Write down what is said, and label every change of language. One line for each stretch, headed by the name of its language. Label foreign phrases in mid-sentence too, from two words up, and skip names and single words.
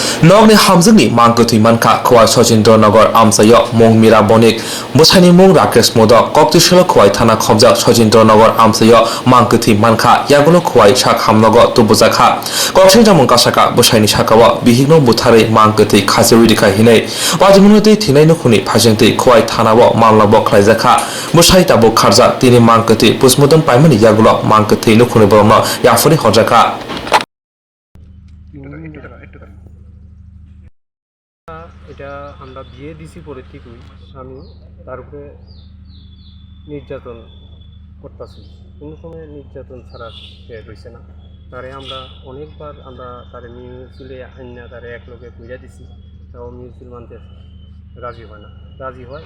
Turkic languages: Nogni Hamjwkni mangkutui manka Khowai Sojindrnagar Amchai mung Mira Bonik Bwsaini mung Rakesh Modo Koktisolo Khowai Thana Hamjwk Sojindrnagar Amchai mangkutui manka yaguno Khowai sak hamnogo tubujaka Koksai jamung kasaka Bwsaini sakao bihigno buthari mangkutui khajewidika hinai Wajimunutui thinai nukhungni phajengtui Khowai Thanao mamlabo khlaijaka Bwsai tabuk kharjak tini mangkutui pusmodon paimani yagulo mangkutui nukhungni borokno yafuri horjaka
Bangla: এটা আমরা বিয়ে দিছি পরে ঠিকই আমি তার উপরে নির্যাতন করতেছি কোনো সময় নির্যাতন ছাড়া সে রয়েছে না তারে আমরা অনেকবার আমরা তারে মিউজিলে আইনা তারে এক লোকে বুঝা দিছি তাও মিউজিল মানতে রাজি হয় না রাজি হয়